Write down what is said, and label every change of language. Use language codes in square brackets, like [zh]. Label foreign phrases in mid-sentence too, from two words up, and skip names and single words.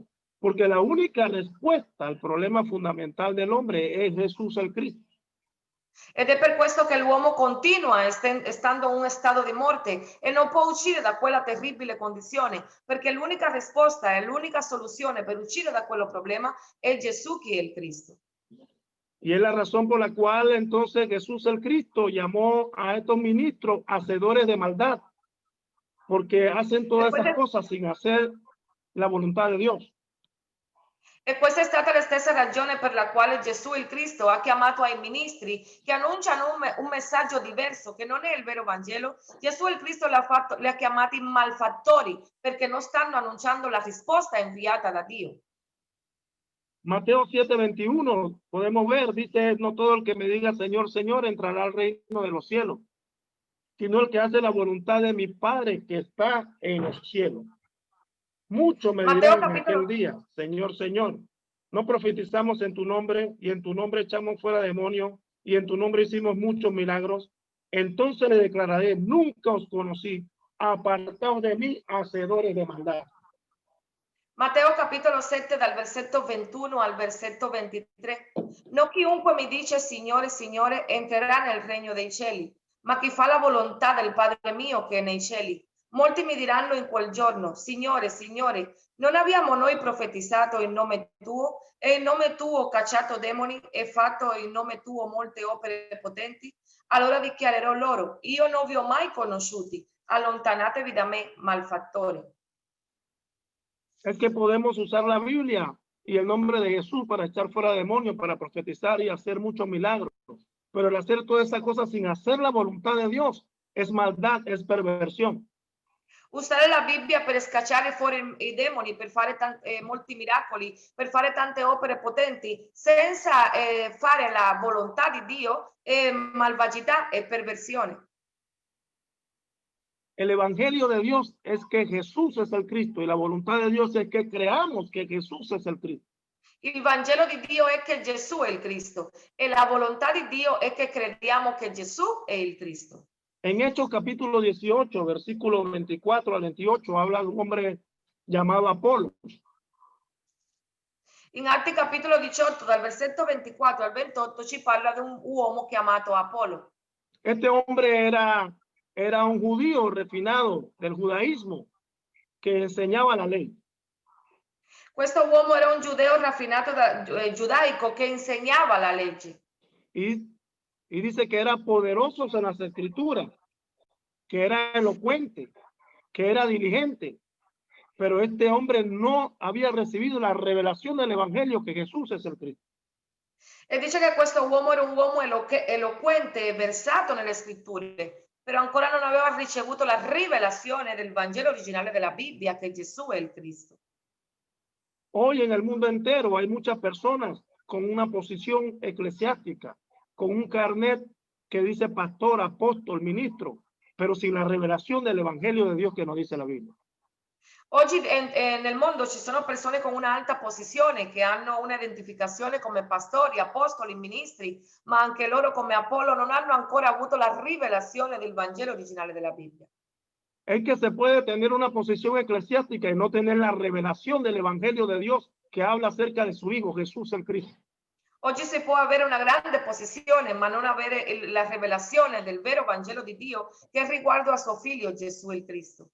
[es] Porque la única respuesta al problema fundamental del hombre es Jesús el Cristo. [it] Ed è per questo che l'uomo continua stando in un stato di morte e non può uscire da quella terribile condizione, perché l'unica risposta e l'unica soluzione per uscire da quello problema è Gesù che è il Cristo. [es] Y es la razón por la cual entonces Jesús el Cristo llamó a estos ministros hacedores de maldad, porque hacen todas esas cosas sin hacer la voluntad de Dios. [it] E questa è stata la stessa ragione per la quale Gesù il Cristo ha chiamato ai ministri che annunciano un messaggio diverso, che non è il vero Vangelo. Gesù il Cristo li ha chiamati malfattori perché non stanno annunciando la risposta inviata da Dio. [es] Mateo 7:21, podemos ver, dice, no todo el que me diga Señor, Señor, entrará al reino de los cielos, sino el que hace la voluntad de mi Padre que está en los cielos. Muchos me dirán en aquel día, Señor, Señor, no profetizamos en tu nombre y en tu nombre echamos fuera demonios y en tu nombre hicimos muchos milagros. Entonces le declararé, nunca os conocí, apartaos de mí, hacedores de maldad. [it] Matteo capitolo 7 dal versetto 21 al versetto 23. No chiunque mi dice Signore, Signore entrerà nel regno dei cieli, ma chi fa la volontà del Padre mio che è nei cieli. Molti mi diranno in quel giorno, Signore, Signore, non abbiamo noi profetizzato in nome tuo e in nome tuo cacciato demoni e fatto in nome tuo molte opere potenti? Allora dichiarerò loro, io non vi ho mai conosciuti, allontanatevi da me, malfattori. [es] Es que podemos usar la Biblia y el nombre de Jesús para echar fuera demonios, para profetizar y hacer muchos milagros. Pero el hacer todas esas cosas sin hacer la voluntad de Dios es maldad, es perversión. [it] Usare la Bibbia per scacciare fuori i demoni, per fare molti miracoli, per fare tante opere potenti, senza fare la volontà di Dio è malvagità e perversione. [es] El evangelio de Dios es que Jesús es el Cristo y la voluntad de Dios es que creamos que Jesús es el Cristo. [it] Il Vangelo di Dio è che Gesù è il Cristo e la volontà di Dio è che crediamo che Gesù è il Cristo. [es] En Hechos capítulo 18, versículo 24 al 28, habla de un hombre llamado Apolo. [it] In Atti capitolo 18, dal versetto 24 al 28, ci parla di un uomo chiamato Apolo. [es] Este hombre era un judío refinado del judaísmo que enseñaba la ley. [it] Questo uomo era un giudeo raffinato giudaico che insegnava la legge. [es] Y dice que era poderoso en las escrituras, que era elocuente, que era diligente. Pero este hombre no había recibido la revelación del evangelio que Jesús es el Cristo. [it] E dice che questo uomo era un uomo eloquente e versato nelle scritture, però ancora non aveva ricevuto la rivelazione del Vangelo originale della Bibbia, che Gesù è il Cristo. [es] Hoy en el mundo entero hay muchas personas con una posición eclesiástica, con un carnet que dice pastor, apóstol, ministro, pero sin la revelación del evangelio de Dios que nos dice la Biblia. [it] Oggi nel mondo ci sono persone con un'alta posizione che hanno un'identificazione come pastori, apostoli, ministri, ma anche loro come Apollo non hanno ancora avuto la rivelazione del Vangelo originale della Bibbia. [es] Es que se puede tener una posición eclesiástica y no tener la revelación del evangelio de Dios que habla acerca de su Hijo Jesús el Cristo. [it] Oggi si può avere una grande posizione, ma non avere la rivelazione del vero Vangelo di Dio che riguarda a suo figlio Gesù il Cristo.